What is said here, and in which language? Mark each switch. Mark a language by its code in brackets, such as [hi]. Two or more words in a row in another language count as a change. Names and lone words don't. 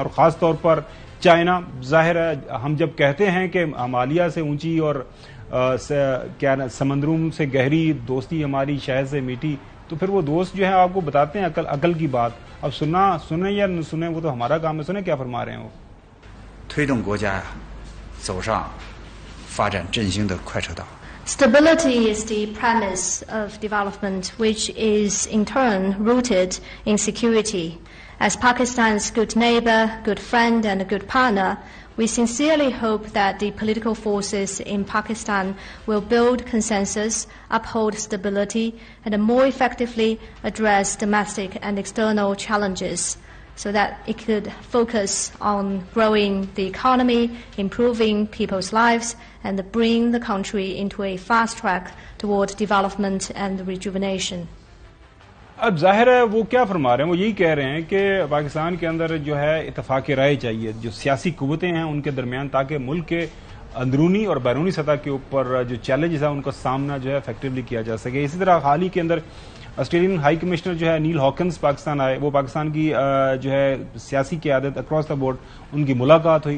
[ur] اور خاص طور پر چائنا، ظاہر ہے ہم جب کہتے ہیں کہ ہمالیہ سے اونچی اور سمندروں سے گہری دوستی ہماری شہد سے میٹھی، تو پھر وہ دوست جو ہے آپ کو بتاتے ہیں عقل کی بات. اب سنے یا نہ سنے وہ تو ہمارا کام ہے۔ سنے کیا فرما رہے ہیں وہ. [zh] 推动国家走上发展振兴的快车道。 [en] Stability is the premise of development, which is in turn rooted in security. As Pakistan's good neighbor, good friend, and a good partner, we sincerely hope that the political forces in Pakistan will build consensus, uphold stability, and more effectively address domestic and external challenges, so that it could focus on growing the economy, improving people's lives, and bring the country into a fast track toward development and rejuvenation. [ur] اب ظاہر ہے وہ کیا فرما رہے ہیں، وہ یہی کہہ رہے ہیں کہ پاکستان کے اندر جو ہے اتفاق رائے چاہیے، جو سیاسی قوتیں ہیں ان کے درمیان، تاکہ ملک کے اندرونی اور بیرونی سطح کے اوپر جو چیلنجز ہے ان کا سامنا جو ہے ایفیکٹولی کیا جا سکے. اسی طرح حال ہی کے اندر [en] Australian High Commissioner [ur] جو ہے نیل ہاکنز پاکستان آئے، وہ پاکستان کی جو ہے سیاسی قیادت [en] across the board [ur] ان کی ملاقات ہوئی.